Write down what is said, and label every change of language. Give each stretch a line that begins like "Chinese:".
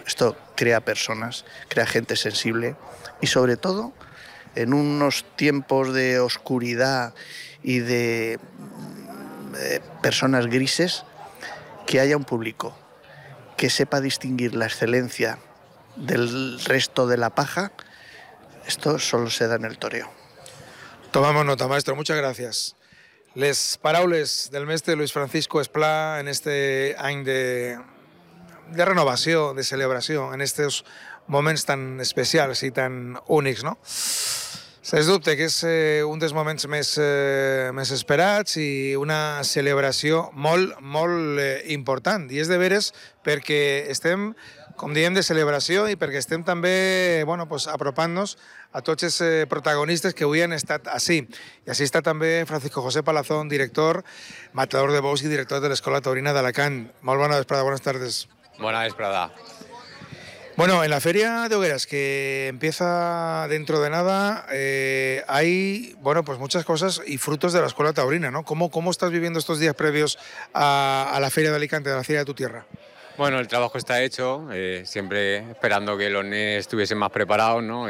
Spanish: Esto crea personas, crea gente sensible y sobre todo en unos tiempos de oscuridad y de personas grises, que haya un público que sepa distinguir la excelencia del resto de la paja, esto solo se da en el toreo. Tomamos nota, maestro. Muchas gracias.
Catalan: Les paraules del mestre Luis Francisco Esplà en este any de renovació, de celebració, en aquests moments tan especials i tan únics, no? Sens dubte que és un dels moments més esperats i una celebració molt, molt important. I és de veres perquè estem, com diem, de celebració i perquè estem també, bueno, pues, apropant-nos a tots els protagonistes que avui han estat així. I així està també Francisco José Palazón, director, matador de bous i director de l'Escola Taurina d'Alacant. Molt bona vesprada, bones tardes. Bona vesprada.
Spanish: Bueno, en la Feria de Hogueras, que empieza dentro de nada, hay, bueno, pues muchas cosas y frutos de la Escuela Taurina, ¿no? ¿Cómo estás viviendo estos días previos a la Feria de Alicante, a la Feria de tu tierra? Bueno, el trabajo está hecho, siempre esperando que los nes estuviesen más preparados, ¿no?